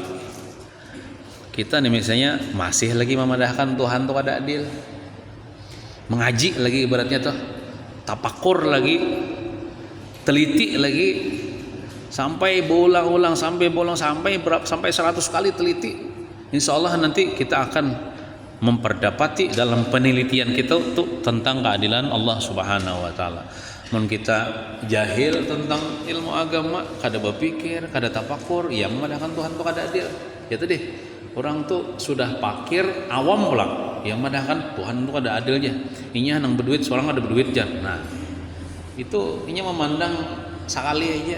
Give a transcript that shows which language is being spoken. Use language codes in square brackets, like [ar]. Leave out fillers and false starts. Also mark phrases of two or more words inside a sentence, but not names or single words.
[bjn] Kita nih misalnya masih lagi memadahkan Tuhan tuh ada adil, mengaji lagi ibaratnya tuh, tapakur lagi, teliti lagi, sampai berulang-ulang sampai 100 kali teliti. [ar] إن شاء الله [bjn] nanti kita akan memperdapati dalam penelitian kita tuh tentang keadilan Allah [ar] سبحانه وتعالى. [bjn] Mun kita jahil tentang ilmu agama, kada berpikir, kada tapakur, ya memadahkan Tuhan tuh kada adil. Ya tadi orang tuh sudah pakir awam pulang, ya memadahkan Tuhan tuh kada adilnya. Inya nang berduit, seorang ada berduit jar. Nah, itu inya memandang sekali aja.